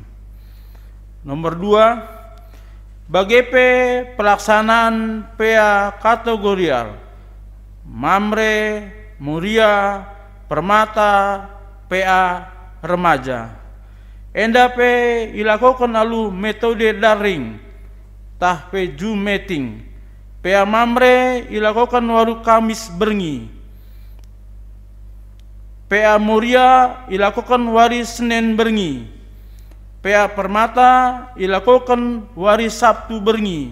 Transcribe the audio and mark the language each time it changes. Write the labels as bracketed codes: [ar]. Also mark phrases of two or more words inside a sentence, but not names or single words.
[btx] Nomor 2, bagi pelaksanaan PA kategorial, Mamre, Muria, Permata, PA remaja. Enda pe ilakukan alu metode daring, tah pe [en] Zoom meeting. [btx] PA Mamre ilakukan waru Kamis berngi. PA Muria ilakukan wari Senin berngi. PA Permata ilakukan wari Sabtu berngi.